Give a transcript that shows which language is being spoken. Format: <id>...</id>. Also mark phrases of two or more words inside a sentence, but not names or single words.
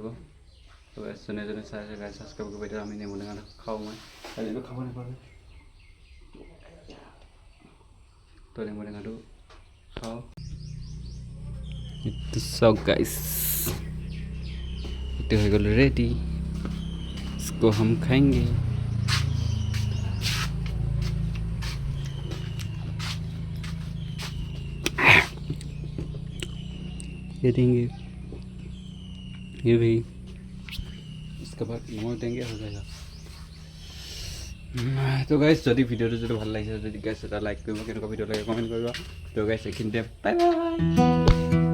<as>তো গাইজ যোনে চাই আছে গাইজ ছাবস্ক্ৰাইব কৰিব। এতিয়া আমি নেমু টেঙা খাওঁ। মই কালিতো খাব নাপালোঁ, তো নেমু টেঙাটো খাওঁ। চাওক গাইজ, এইটো হৈ গ'ল ৰেডি,</as> <hi>इसको हम खाएंगे। ये देंगे, ये भी, इसके बाद नमक देंगे, हो जाएगा।</hi> <as>তো গাইজ যদি ভিডিঅ'টো যদি ভাল লাগিছে, যদি গাইজ এটা লাইক কৰিব, কেনেকুৱা ভিডিঅ' লাগে কমেণ্ট কৰিব। তো গাইজ এইখিনিতে</as> <en>bye bye.</en>